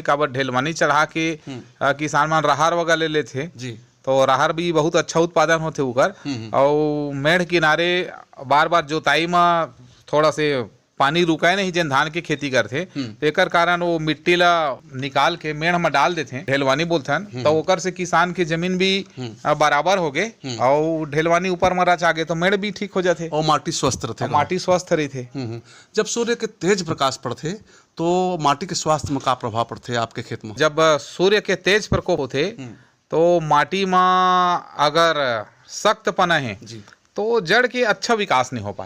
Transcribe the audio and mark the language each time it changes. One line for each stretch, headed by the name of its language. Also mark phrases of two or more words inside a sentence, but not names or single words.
Chhattisgarhi: काबर ढेलवानी चढ़ा के किसान मन राहर वगैरह ले लेथे तो राहर भी बहुत अच्छा उत्पादन होथे ओकर। और मेड़ किनारे बार बार जोताई में थोड़ा से पानी रुकाए नहीं जिन धान की खेती करते तो एकर कारण वो मिट्टी ला निकाल के मेड़ में डाल देते, ढेलवानी बोलथन। तो ओकर से किसान की जमीन भी बराबर हो गए और ढेलवानी ऊपर में रच आ गए तो मेड़ भी ठीक हो जाते और माटी स्वस्थ रहते। जब सूर्य के तेज प्रकाश पड़ते तो माटी के स्वास्थ्य में का प्रभाव पड़ते आपके खेत में? जब सूर्य के तेज प्रकोप होते तो माटी में अगर सख्त पना है तो जड़ के अच्छा विकास नहीं हो पाए।